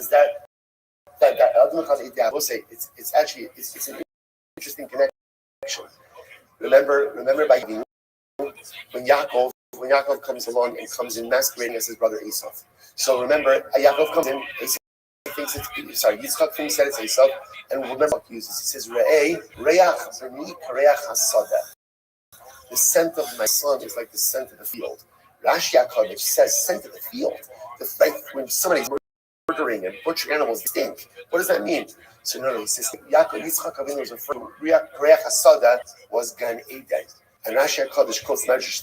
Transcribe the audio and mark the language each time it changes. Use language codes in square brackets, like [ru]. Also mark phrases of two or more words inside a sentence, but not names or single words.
[en] Is that I will say it's an interesting connection. Remember by when Yaakov comes along and comes in masquerading as his brother Esau. So remember, Yaakov comes in. Yitzchak thinks that it's Esau, and remember what he uses. He says, [he] "ריח בני כריח השדה." [en] The scent of my son is like the scent of the field. Rashi HaKadosh says, "Scent of the field." The fact when somebody's murdering and butchering animals, they stink. What does that mean? So no, he says Yitzchak Avinu was referring to [he] כריח השדה [en] was Gan Eden, and Rashi HaKadosh quotes Medrash.